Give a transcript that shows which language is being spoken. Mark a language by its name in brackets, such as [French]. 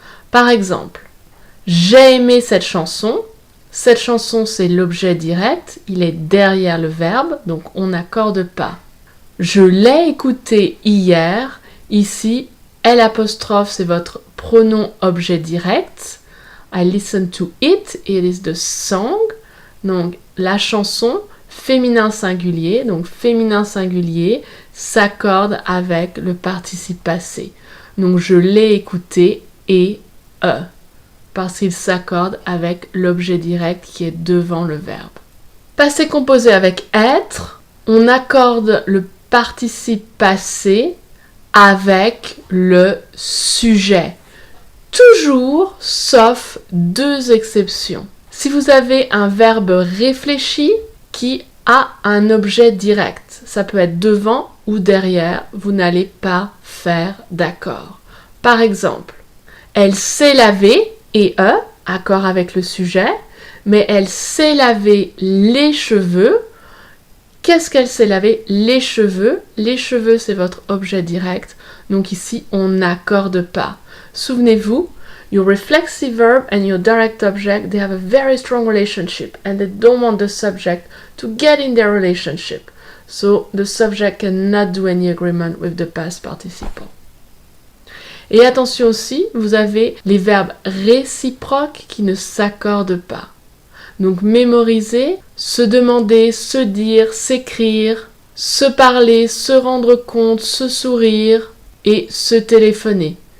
[French] Par exemple, j'ai aimé cette chanson. Cette chanson, c'est l'objet direct, il est derrière le verbe, donc on n'accorde pas. Je l'ai écouté hier. Ici, L', c'est votre pronom objet direct. [English] I listened to it, it is the song. [French] Donc, la chanson, féminin singulier. Donc, féminin singulier s'accorde avec le participe passé. Donc, je l'ai écouté et parce qu'il s'accorde avec l'objet direct qui est devant le verbe. Passé composé avec être, on accorde le participe passé avec le sujet. Toujours, sauf 2 exceptions. Si vous avez un verbe réfléchi qui a un objet direct, ça peut être devant ou derrière, vous n'allez pas faire d'accord. Par exemple, elle s'est lavée et accord avec le sujet, mais elle s'est lavé les cheveux. Qu'est-ce qu'elle s'est lavé? Les cheveux. Les cheveux, c'est votre objet direct. Donc ici, on n'accorde pas. Souvenez-vous, [English] your reflexive verb and your direct object, they have a very strong relationship and they don't want the subject to get in their relationship. So the subject cannot do any agreement with the past participle. [French] Et attention aussi, vous avez les verbes réciproques qui ne s'accordent pas. Donc mémoriser, se demander, se dire, s'écrire, se parler, se rendre compte, se sourire et se téléphoner.